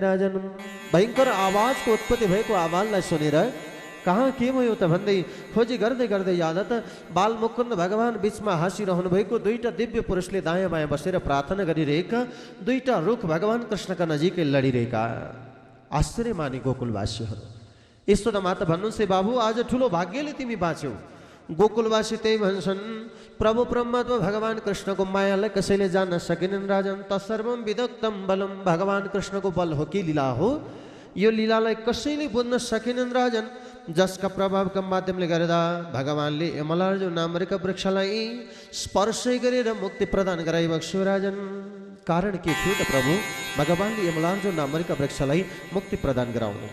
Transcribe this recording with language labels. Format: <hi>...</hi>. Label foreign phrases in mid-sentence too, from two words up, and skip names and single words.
<ne>राजन भयङ्कर आवाजको उत्पत्ति भएको आवाजलाई सुनेर कहाँ के भयो त भन्दै खोजी गर्दै गर्दै जाँदा त बालमुकुन्द भगवान बिचमा हाँसिरहनु भएको दुईटा दिव्य पुरुषले दायाँ बायाँ बसेर प्रार्थना गरिरहेका दुईटा रुख भगवान कृष्णका नजिकै लडिरहेका। आश्चर्य माने गोकुलवासीहरू। यशोदा माता भन्नुहुन्छ बाबु आज ठुलो भाग्यले तिमी बाँच्यौ। गोकुलवासी त्यही भन्छन् प्रभु परमात्मा भगवान कृष्णको मायालाई कसैले जान्न सकेनन् राजन।</ne> <sa>तत्सर्वं विदग्धं बलम।</sa> <ne>भगवान कृष्णको बल हो कि लीला हो, यो लीलालाई कसैले बुझ्न सकेनन् राजन। जसका प्रभावका माध्यमले गर्दा भगवानले यमलार्जुन नामरीका वृक्षलाई स्पर्श गरेर मुक्ति प्रदान गराइबक्सु राजन। कारण के थियो त प्रभु भगवानले यमलार्जुन नामरीका वृक्षलाई मुक्ति प्रदान गराउनु?</ne>